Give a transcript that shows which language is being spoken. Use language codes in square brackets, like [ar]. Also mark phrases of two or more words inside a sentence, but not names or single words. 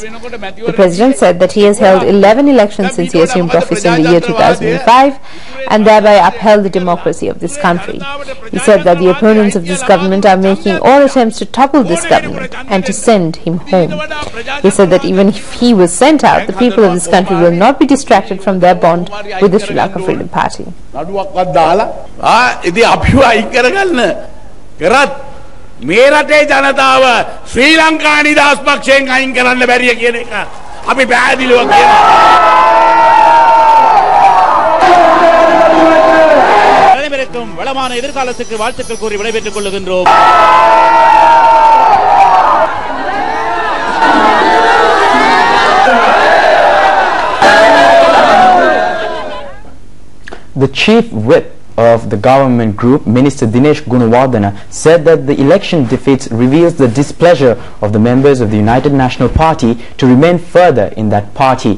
[en] The President said that he has held 11 elections since he assumed office in the year 2005 and thereby upheld the democracy of this country. He said that the opponents of this government are making all attempts to topple this government and to send him home. He said that even if he was sent out, the people of this country will not be distracted from their bond with the Sri Lanka Freedom Party. [si] මේ රටේ ජනතාව ශ්‍රී ලංකා නිදහස් පක්ෂයෙන් අයින් කරන්න බැරිය කියන එක අපි පැහැදිලිව කියනවා. [ta] அனைவருக்கும் வளமான எதிர்காலத்துக்கு வாழ்த்துக்கள் கூறி விடைபெற்றுக் கொள்கின்றோம். [en] The chief whip of the government group, Minister Dinesh Gunawardena, said that the election defeats reveals the displeasure of the members of the United National Party to remain further in that party.